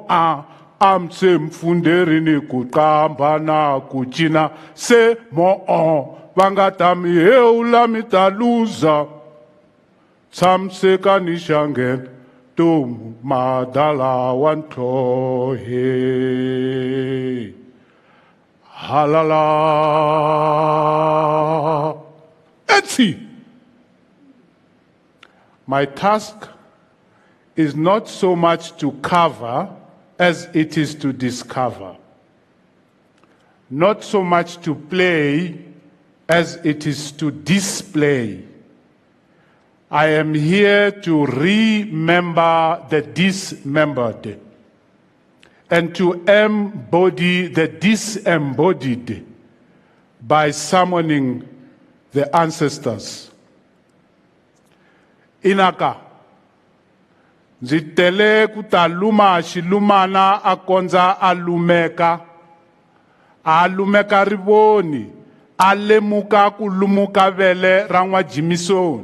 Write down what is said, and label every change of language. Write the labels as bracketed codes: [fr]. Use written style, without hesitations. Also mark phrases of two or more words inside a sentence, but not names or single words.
[ts] amse mfunderini ku qamba na ku cina se mo va nga ta mi hewula mi ta luza tshamiseka ni xangena tomu madala wa ntlhohe halala etsi. [en] My task is not so much to cover as it is to discover, not so much to play as it is to display. I am here to remember the dismembered and to embody the disembodied by summoning the ancestors. [ts] Inaka, ndzi tele ku ta luma xilumana a kondza a lumeka rivoni a lemuka ku lumuka vele ra n'wajimisoni.